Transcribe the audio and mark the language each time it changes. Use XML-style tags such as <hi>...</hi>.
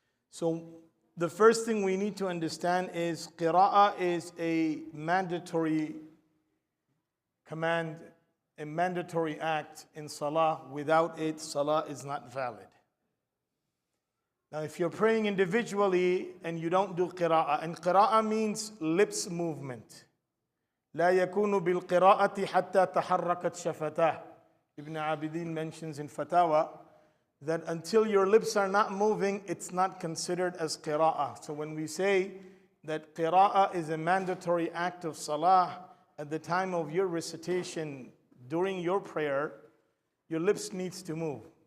<en>So the first thing we need to understand is qira'ah is a mandatory command, a mandatory act in salah. Without it, salah is not valid. Now, if you're praying individually and you don't do qira'ah, and qira'ah means lips movement.</en> <ar>لا يكون بالقراءة حتى تحركت شفتاه.</ar> <en>Ibn Abidin mentions in Fatawa that until your lips are not moving, it's not considered as qira'ah. So when we say that qira'ah is a mandatory act of salah, at the time of your recitation, during your prayer, your lips needs to move.</en>